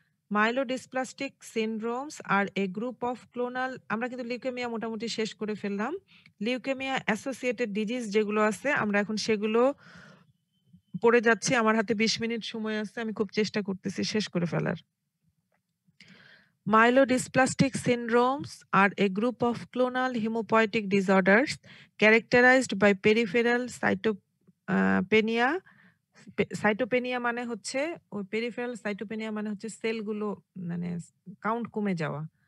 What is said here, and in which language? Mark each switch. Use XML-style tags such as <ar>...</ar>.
<en>myelodysplastic syndromes are a group of clonal,</en> <bn>আমরা কিন্তু leukaemia মোটামুটি শেষ করে ফেললাম। লিউকেমিয়া অ্যাসোসিয়েটেড ডিজিজ যেগুলো আছে আমরা এখন সেগুলো পড়ে যাচ্ছি। আমার হাতে 20 মিনিট সময় আছে, আমি খুব চেষ্টা করতেছি শেষ করে ফেলার।</bn> <en>Myelodysplastic syndromes are a group of clonal hemopoietic disorders characterized by peripheral cytopenia.</en> <bn>সাইটোপেনিয়া মানে হচ্ছে ওই পেরিফেরাল সাইটোপেনিয়া মানে হচ্ছে সেলগুলো মানে কাউন্ট কমে যাওয়া।</bn>